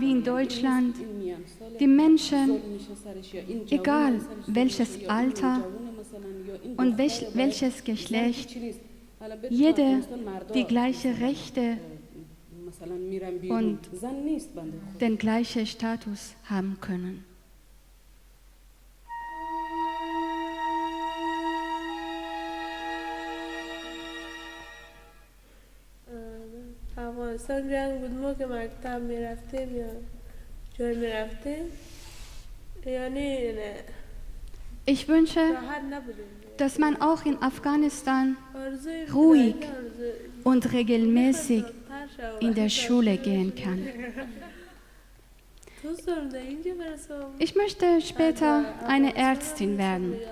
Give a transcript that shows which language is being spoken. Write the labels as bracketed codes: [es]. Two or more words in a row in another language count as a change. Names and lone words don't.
[de] wie in Deutschland die Menschen, egal welches Alter und welches Geschlecht, jeder die gleichen Rechte und den gleichen Status haben können. [fa] افغانستان جنگ بود ما که مکتب میرفتیم یا جای میرفتیم یعنی [de] Ich wünsche, dass man auch in Afghanistan ruhig und regelmäßig in der Schule gehen kann. Ich möchte später eine Ärztin werden.